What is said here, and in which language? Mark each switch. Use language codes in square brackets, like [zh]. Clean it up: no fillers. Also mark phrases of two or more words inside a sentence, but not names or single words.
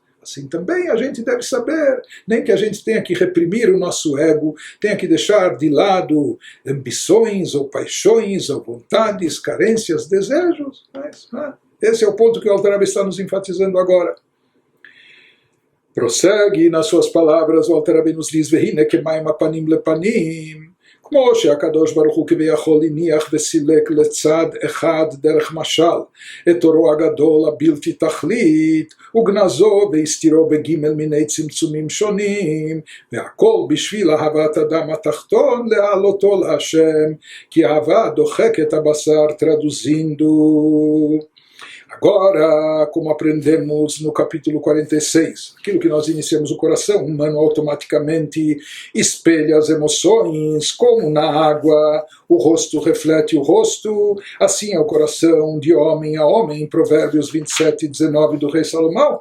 [pt] Assim também a gente deve saber, nem que a gente tenha que reprimir o nosso ego, tenha que deixar de lado ambições ou paixões ou vontades, carências, desejos. Mas, esse é o ponto que o Alter Rebbe está nos enfatizando agora. Prossegue nas suas palavras, o Alter Rebbe nos diz: [he] "והנה כמים הפנים לפנים", כמו שהקדוש ברוך הוא כביכול הניח וסילק לצד אחד דרך משל את אורו הגדול הבלתי תכלית וגנזו והסתירו בגימל מיני צמצומים שונים והכל בשביל אהבת אדם התחתון להעלותו להשם כי אהבה דוחקת הבשר traduzindo. [pt] Agora, como aprendemos no capítulo 46, aquilo que nós iniciamos, o coração humano automaticamente espelha as emoções, como na água o rosto reflete o rosto, assim é o coração de homem a homem, Provérbios 27:19 do rei Salomão.